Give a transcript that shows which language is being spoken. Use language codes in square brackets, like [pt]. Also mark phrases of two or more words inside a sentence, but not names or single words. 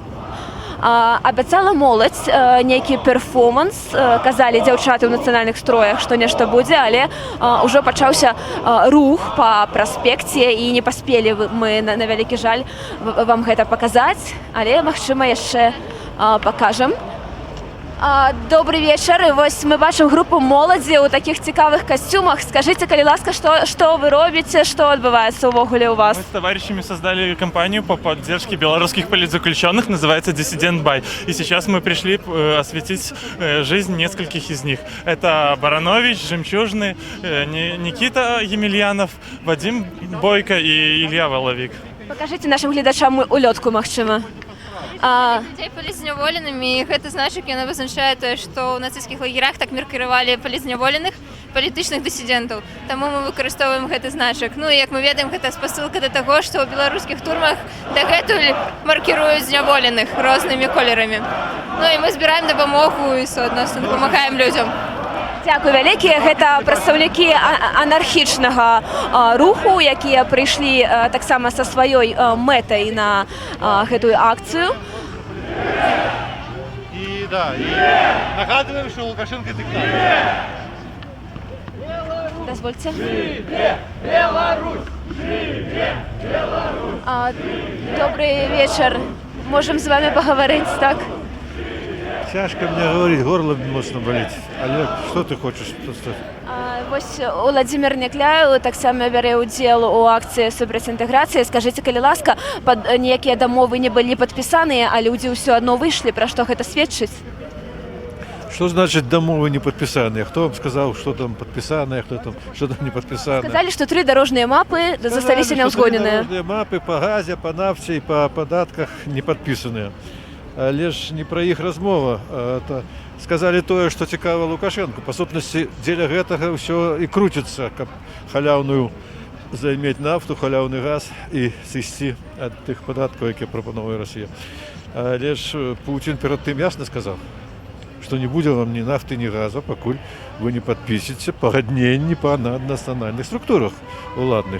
[be] Абяцала моладзь нейкі перформанс, казалі дзяўчаты ў нацыянальных строях, што нешта будзе, але ўжо пачаўся рух па праспекце і не паспелі мы, на вялікі жаль, вам гэта паказаць, але, магчыма, яшчэ пакажам. [ru] Добрый вечер. [be] Вось мы бачым групу моладзі ў такіх цікавых касцюмах. Скажите, калі ласка, что вы робіце, что адбываецца ўвогуле у вас? [ru] Мы с товарищами создали компанию по поддержке белорусских политзаключенных, называется «Диссидент Бай». И сейчас мы пришли осветить жизнь нескольких из них. Это Баранович, Жемчужный, Никита Емельянов, Вадим Бойко и Илья Воловик. [be] Покажите нашим гледачам улётку, магчыма. Людей палізняволенымі, і гэты значок яна вызначае тое, што ў нацысцкіх лагерах так меркіравалі палізняволеных палітычных дысідэнтаў. Таму мы выкарыстоўваем гэты значак. Ну і як мы ведаем, гэта спасылка да таго, што ў беларускіх турмах дагэтуль маркіруюць зняволеных рознымі колерамі. Ну і мы збіраем дапамогу і суадносна дапамагаем людзям. Дзякуй вялікі. Гэта прадстаўнікі анархічнага руху, якія прыйшлі таксама са сваёй мэтай на гэтую акцыю. [ru] И нагадываем, что Лукашенко диктатор. Дозвольте. Добрый вечер. Можем с вами поговорить, так? Тяжко мне говорить, горло моцно болить. Олег, что ты хочешь? [be] Вось Уладзімір Някляў таксама бярэ ўдзел у акцыі супраць інтэграцыі. Скажыце, калі ласка, ніякія дамовы не былі падпісаныя, а людзі ўсё адно выйшлі, пра што гэта сведчыць? [ru] Что значит домовы не подписанные? Кто вам сказал, что там подписанное, что там не подписанное? [be] Сказалі, што 3 дарожныя мапы засталіся няўзгодненыя. [ru] Дорожные мапы по газе, по нафте и по податках не подписанные. [be] Але ж не про іх размова. [ru] Это сказали [be] тое, што цікава Лукашенко. Па сутнасці, дзеля гэтага ўсё і круціцца, каб халяўную займець нафту, халяўны газ і сысці ад тых падаткаў, якія прапановвае Расія. Але ж Путін перад тым ясна сказаў, што не будзе вам ні нафты, ні газа, пакуль вы не падпісіце пагадненні па наднацыянальных структурах уладных.